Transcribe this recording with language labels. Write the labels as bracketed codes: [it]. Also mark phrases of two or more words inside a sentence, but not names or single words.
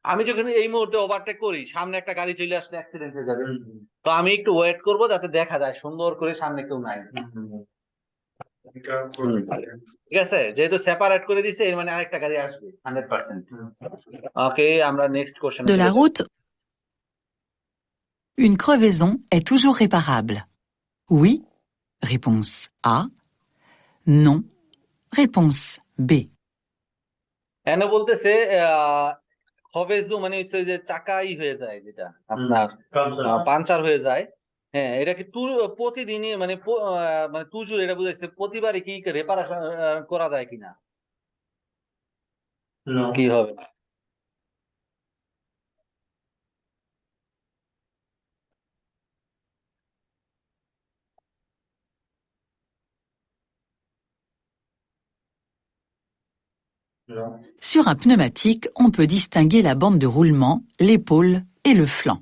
[bn] আমি যখন এই মুহূর্তে ওভারটেক করি, সামনে একটা গাড়ি চলে আসলে অ্যাক্সিডেন্ট হয়ে যাবে, তো আমি একটু ওয়েট করব যাতে দেখা যায় সুন্দর করে সামনে কেউ নাই। ঠিক আছে, যেহেতু সেপারেট করে দিছে এর মানে আরেকটা গাড়ি আসবে 100%। ওকে, আমরা [en] next question. [fr] De la route, une crevaison est toujours réparable. Oui, réponse A. Non, réponse B. [bn] এনে বলতেছে খবেজু মানে হচ্ছে যে চাকাই হয়ে যায়, যেটা আপনার পাঞ্চার হয়ে যায়। হ্যাঁ, এটা কি প্রতিদিনই মানে মানে তুজুর, এটা বুঝাইছে প্রতিবারই কি রেপারেশন করা যায় কিনা, কি হবে? [fr] Sur un pneumatique, on peut distinguer la bande de roulement, l'épaule et le flanc.